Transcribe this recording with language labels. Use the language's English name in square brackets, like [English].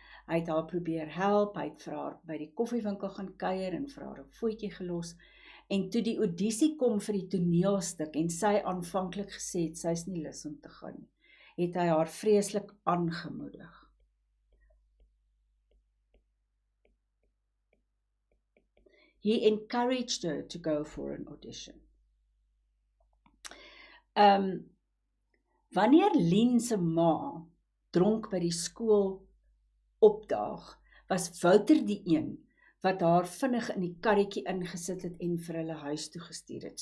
[Afrikaans] Hy het haar probeer help, hy het vir haar by die koffiewinkel gaan kuier en vir haar 'n voetjie gelos. En toe die audisie kom vir die toneelstuk en sy aanvanklik gesê het, sy is nie lus om te gaan nie, het hy haar vreeslik aangemoedig. [English] He encouraged her to go for an audition. [Afrikaans] Wanneer Lien se ma dronk by die skool opdaag, was Wouter die een wat haar vinnig in die karretjie ingesit het en vir hulle huis toe gestuur het.